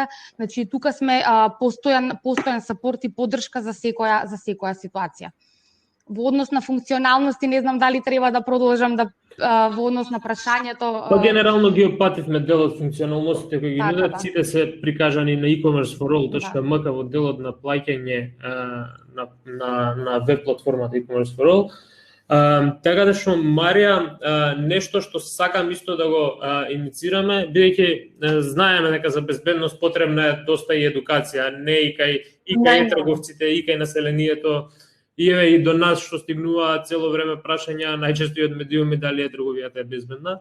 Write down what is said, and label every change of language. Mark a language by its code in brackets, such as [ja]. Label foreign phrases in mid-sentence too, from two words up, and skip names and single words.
[mk] Значи тука сме постојан сапорт и поддршка за секоја ситуација. Во однос на функционалности, не знам дали треба да продолжам во однос на прашањето. Па генерално ги опативме дел од функционалностите кои ги нудат, сите се прикажани на e-commerce4all.mk во делот на плаќање на веб платформата e-commerce4all. Така да што Марија, нешто што сакам исто да го инициираме, бидејќи знаеме дека за безбедност потребна е доста и едукација, не и кај трговците, и кај населението, и до нас што стигнува цело време прашања, најчесто и од медиуми дали трговијата е безбедна.